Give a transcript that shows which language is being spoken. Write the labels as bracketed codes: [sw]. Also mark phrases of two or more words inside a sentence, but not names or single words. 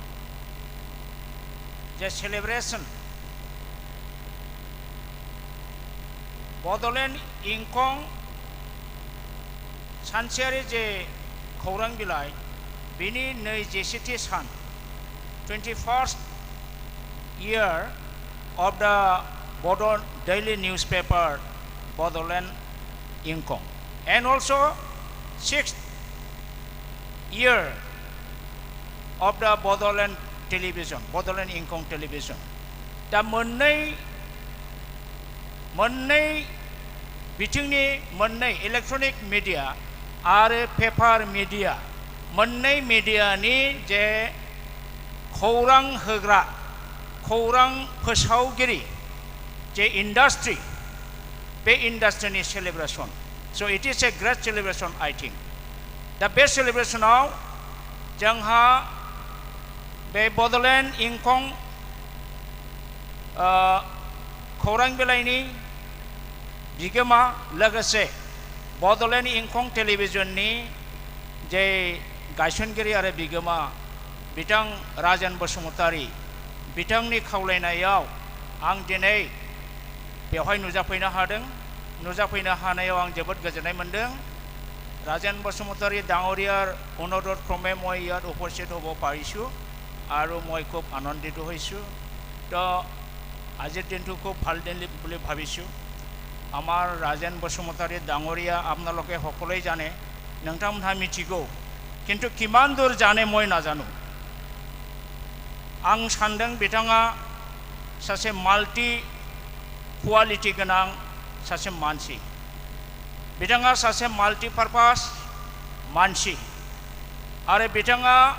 [en] the celebration Bodoland Ingkong [brx] सानसेयारि जे खौरां बिलाइ बिनि 27थि सान [en] 21st year of the Bodo daily newspaper Bodoland Ingkong and also 6th year of the Bodoland television, Bodoland Ingkong television. [brx] दा मोननै बिथिंनि मोननै [en] electronic media [brx] आरो [en] paper media [brx] मोननै मीडियानि जे खौरां होग्रा खौरां फोसावगिरि जे इंडस्ट्री बे इंडस्ट्रीनि सेलिब्रेशन. [en] So it is a great celebration, I think. [brx] दा बे सेलिब्रेशनाव जोंहा बे बड'लेण्ड इंखं खौरां बिलाइनि बिगोमा लोगोसे बड'लेण्ड इंखं टेलिभिजननि जे गायसनगिरि आरो बिगोमा बिथां राजेन बसुमतारी बिथांनि खावलायनायाव आं दिनै बेवहाय नुजाफैनो हादों नुजाफैनो हानायाव आं जोबोद गोजोननाय मोनदों राजेन बसुमतारी [as] ডাঙৰীয়াৰ অনুৰোধ ক্ৰমে মই ইয়াত উপস্থিত হ'ব পাৰিছোঁ আৰু মই খুব আনন্দিত হৈছোঁ তো আজিৰ দিনটো খুব ভাল দিন বুলি ভাবিছোঁ আমাৰ ৰাজেন বসুমতাৰী ডাঙৰীয়া আপোনালোকে সকলোৱে জানে [brx] नोंथांमोनहा मिथिगौ [as] কিন্তু কিমান দূৰ জানে মই নাজানো [brx] आं सान्दों बिथाङा सासे [en] multi quality [brx] गोनां सासे मानसि बिथाङा सासे [en] multi purpose [brx] मानसि आरो बिथाङा